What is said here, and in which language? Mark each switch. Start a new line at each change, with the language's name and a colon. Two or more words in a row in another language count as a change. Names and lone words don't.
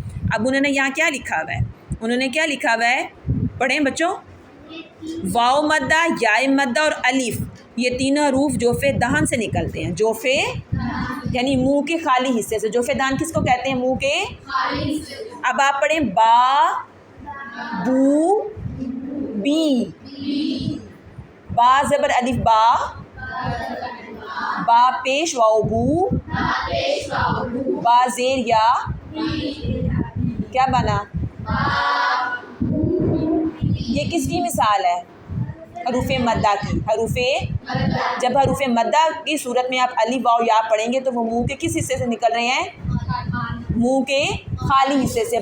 Urdu: اب انہوں نے یہاں کیا لکھا ہوا ہے، انہوں نے کیا لکھا ہوا ہے، پڑھیں بچوں۔ واو مدہ، یا مدہ اور الف، یہ تینوں حروف جوف دہن سے نکلتے ہیں، جوف یعنی منہ کے خالی حصے سے۔ جوف دہن کس کو کہتے ہیں، منہ کے خالی حصے۔ اب آپ پڑھیں با، بو، بی، با زبر الف با، با پیش واو بو، با زیر یا، کیا بنا، یہ کس کی مثال ہے، حروف مدہ کی۔ جب حروف مدہ کی صورت میں آپ الف واو یا پڑھیں گے تو وہ منہ کے کس حصے سے نکل رہے ہیں، منہ کے خالی حصے سے۔